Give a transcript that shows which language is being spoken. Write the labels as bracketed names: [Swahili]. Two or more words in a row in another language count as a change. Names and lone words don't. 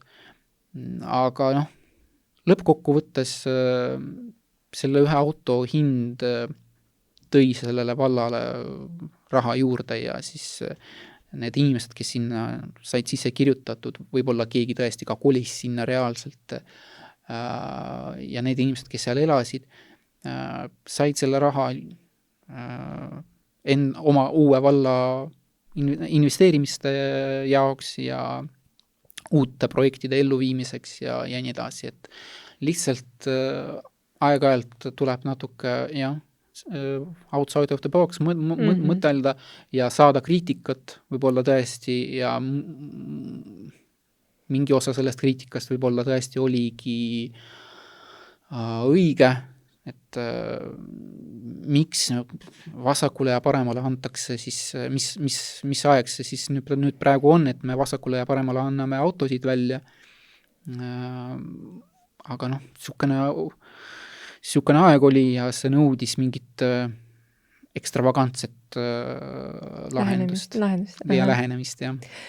[Estonian] Aga lõppkokkuvõttes selle ühe auto hind tõi sellele vallale raha juurde ja siis need inimesed, kes sinna said sisse kirjutatud, võib-olla keegi tõesti ka kolis sinna reaalselt ja need inimesed, kes seal elasid, said selle raha oma uue valla investeerimiste jaoks ja uute projektide elluviimiseks ja nii edasi, et lihtsalt aeg-ajalt tuleb natuke, [English] outside of the box [Estonian] mõtelda ja saada kriitikat võib-olla tõesti ja mingi osa sellest kriitikast võib-olla tõesti oligi õige, et miks vasakule ja paremale antakse siis, mis aeg see siis nüüd praegu on, et me vasakule ja paremale anname autosid välja, aga niisugune aeg oli ja see nõudis mingit ekstravagantset lahendust ja lähenemist, jah.